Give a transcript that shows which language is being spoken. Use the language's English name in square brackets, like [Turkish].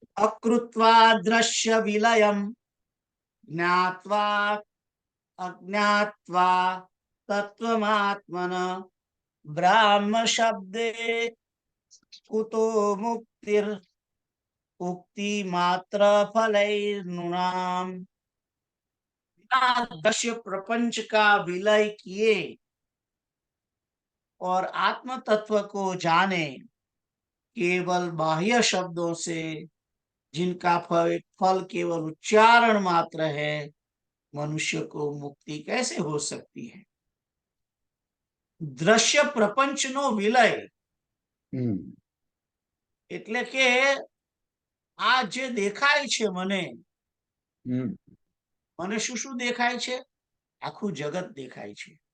[Sanskrit] અકૃત્વા દ્રશ્ય વિલયમ જ્ઞાત્વા અજ્ઞાત્વા તત્વમાત્મન બ્રાહ્મ શબ્દે કુતો મુક્તિર ઉક્તિ માત્ર फलैर्नृणाम। [Hindi] दृश्य प्रपंच का विलय किए और आत्म तत्व को जाने केवल बाह्य शब्दों से, जिनका फल केवल उच्चारण मात्र है, मनुष्य को मुक्ति कैसे हो सकती है? [Gujarati] દ્રશ્ય પ્રપંચનો વિલય એટલે કે આ જે દેખાય છે મને શું શું દેખાય છે? આખું જગત દેખાય છે.